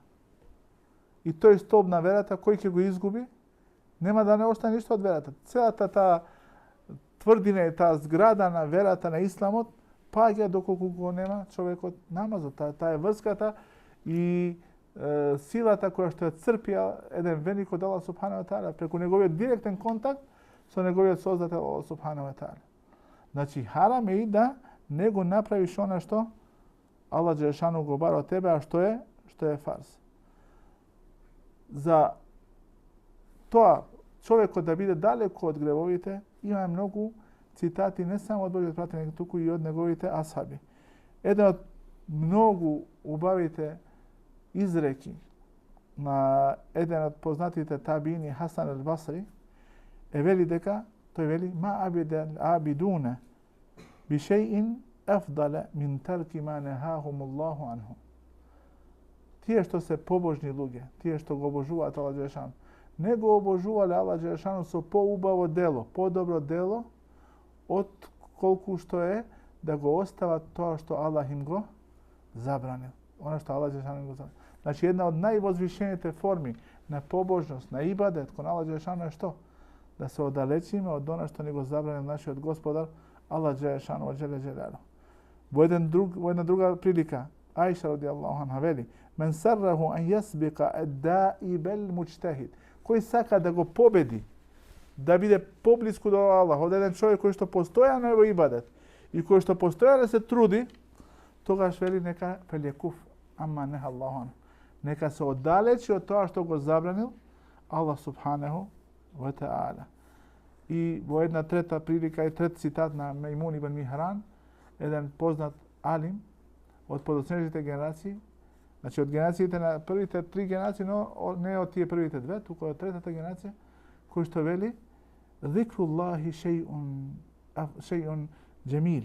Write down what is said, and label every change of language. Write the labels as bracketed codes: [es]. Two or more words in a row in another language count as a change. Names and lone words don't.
[mk] И тој столб на верата кој ќе го изгуби, нема да не остане ништо од верата. Целата таа тврдина и таа зграда на верата на исламот паѓа доколку го нема човекот намазот. Таа е врската и силата која што ја црпија еден верник од Аллах [ar] سبحانه وتعالى [mk] преку неговиот директен контакт со неговиот создател Аллах [ar] سبحانه وتعالى. [mk] Значи харам е и да не го направиш она што Аллах Џелешану го бара од тебе, а што е фарз. За тоа човекот да биде далеку од гревовите, има многу цитати не само од Божиот пратеник, туку и од неговите асхаби. Еден од многу убавите изреки на еден од познатите табини Хасан ал-Басри е вели дека, тој вели, [ar] ما عابدون بشيء أفضل من ترك ما نهاهم الله عنه. [mk] Тие што се побожни луѓе, тие што го обожуваат Аллах Џелешану, не го обожувале Аллах Џелешану со поубаво дело, подобро дело, од колку што е да го остават тоа што Аллах им го забранил. Она што Аллах Џелешану им го забранил. Значи, една од највозвишените форми на побожност, на ибадет кон Аллах Џелешану е што? Да се оддалечиме од она што ни го забранил нашиот Господар Аллах Џелешану [ar] وجل جلاله. [mk] Во една друга прилика, Аиша [ar] رضي الله عنها [mk] вели: [ar] "من سره أن يسبق الدائب المجتهد." [mk] Кој сака да го победи, да биде поблиску до Аллах, од еден човек кој што постојано е во ибадет и кој што постојано се труди, тогаш вели нека [ar] فليكف عما نهى الله عنه. [mk] Нека се оддалечи од тоа што го забранил Аллах [ar] سبحانه وتعالى. [mk] И во една трета прилика и трет цитат на Мејмун ибн Михран, еден познат алим од подоцнежните генерации, значи од генерациите на првите 3 генерации, но не од тие првите 2, туку од третата генерација, кој што вели [ar] ذكر الله شيء جميل.